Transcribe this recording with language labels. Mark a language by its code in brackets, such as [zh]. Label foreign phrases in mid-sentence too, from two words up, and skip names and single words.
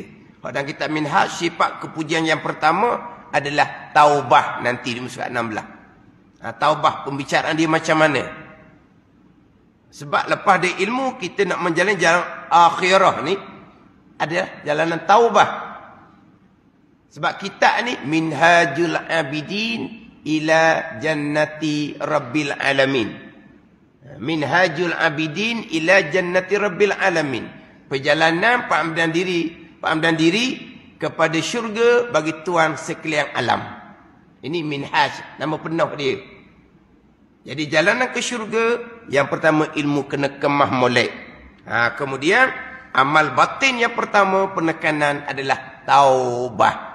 [ms] Hak dalam kitab minhaj, sifat kepujian yang pertama adalah taubah nanti di muka 16. Taubah, pembicaraan dia macam mana? Sebab lepas dari ilmu, kita nak menjalani jalan akhirah ni adalah jalanan taubah. Sebab kita ni minhajul abidin ila jannati rabbil alamin. Minhajul abidin ila jannati rabbil alamin. Perjalanan pengambilan diri kepada syurga bagi Tuhan sekalian alam. Ini minhaj, nama penuh dia. Jadi jalanan ke syurga, yang pertama ilmu kena kemah molek. Kemudian amal batin yang pertama penekanan adalah taubah.